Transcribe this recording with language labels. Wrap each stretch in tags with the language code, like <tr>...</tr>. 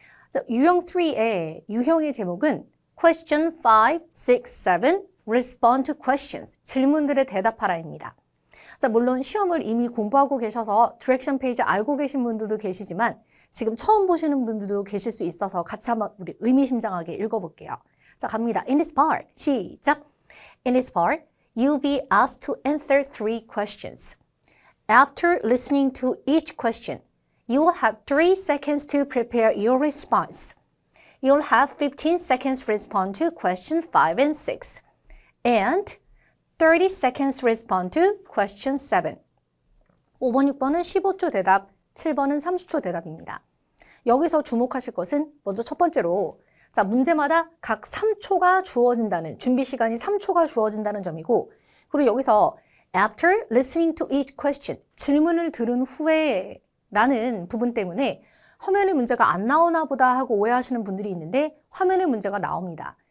<ko>자, 유형 3의 유형의 제목은</ko> <en>Question 5, 6, 7 Respond to questions.</en> <ko>질문들에 대답하라입니다. 자, 물론 시험을 이미 공부하고 계셔서 디렉션 페이지 알고 계신 분들도 계시지만 지금 처음 보시는 분들도 계실 수 있어서 같이 한번 우리 의미심장하게 읽어볼게요. 자, 갑니다.</ko> <en>In this part,</en> <ko>시작!</ko> <en>In this part, you'll be asked to answer 3 questions. After listening to each question, you will have 3 seconds to prepare your response. You'll have 15 seconds to respond to question 5 and 6. And 30 seconds to respond to question 7.</en> <ko>5번, 6번은 15초 대답, 7번은 30초 대답입니다. 여기서 주목하실 것은 먼저 첫 번째로 자, 문제마다 각 3초가 주어진다는, 준비 시간이 3초가 주어진다는 점이고 그리고 여기서</ko> <en>after listening to each question,</en> <ko>질문을 들은 후에 라는 부분 때문에 화면에 문제가 안 나오나 보다 하고 오해하시는 분들이 있는데 화면에 문제가 나옵니다.</ko>